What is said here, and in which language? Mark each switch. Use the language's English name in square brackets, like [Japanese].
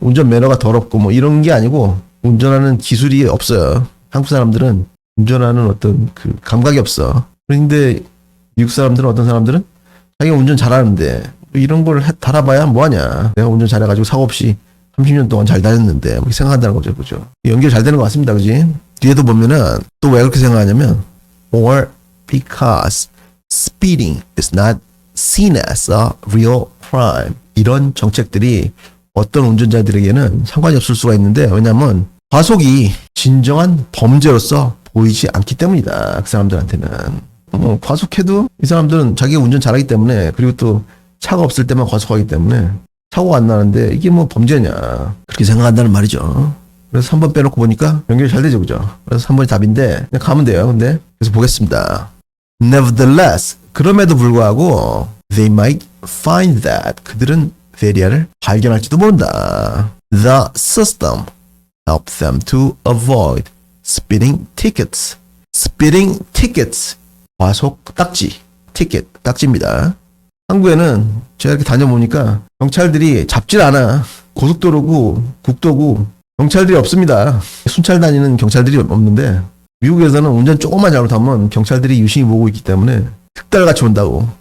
[Korean] 운전 매너가 더럽고 뭐 이런 게 아니고 운전하는 기술이 없어요. 한국 사람들은 운전하는 어떤 그 감각이 없어. 그런데 미국 사람들은 어떤 사람들은 자기가 운전 잘하는데 이런 걸 달아봐야 뭐하냐. 내가 운전 잘해가지고 사고 없이 30년 동안 잘 다녔는데 그렇게 생각한다는 거죠, 그죠? 연결 잘 되는 것 같습니다, 그지? 뒤에도 보면은 또 왜 그렇게 생각하냐면 [English] or because speeding is not seen as a real crime. [Korean] 이런 정책들이 어떤 운전자들에게는 상관이 없을 수가 있는데 왜냐하면 과속이 진정한 범죄로서 보이지 않기 때문이다. 그 사람들한테는. 과속해도 이 사람들은 자기가 운전 잘하기 때문에 그리고 또 차가 없을 때만 과속하기 때문에 사고가 안 나는데 이게 뭐 범죄냐 그렇게 생각한다는 말이죠. 그래서 3번 빼놓고 보니까 연결이 잘 되죠, 그죠? 그래서 3번이 답인데 그냥 가면 돼요. 근데 그래서 보겠습니다. [English] Nevertheless, [Korean] 그럼에도 불구하고 [English] they might find that [Korean] 그들은 베리아를 발견할지도 모른다. [English] The system helps them to avoid speeding tickets. [Korean] speeding tickets 과속 딱지, 티켓 딱지입니다. 한국에는 제가 이렇게 다녀보니까 경찰들이 잡질 않아. 고속도로고 국도고 경찰들이 없습니다. 순찰 다니는 경찰들이 없는데 미국에서는 운전 조금만 잘못하면 경찰들이 유심히 보고 있기 때문에 특달같이 온다고.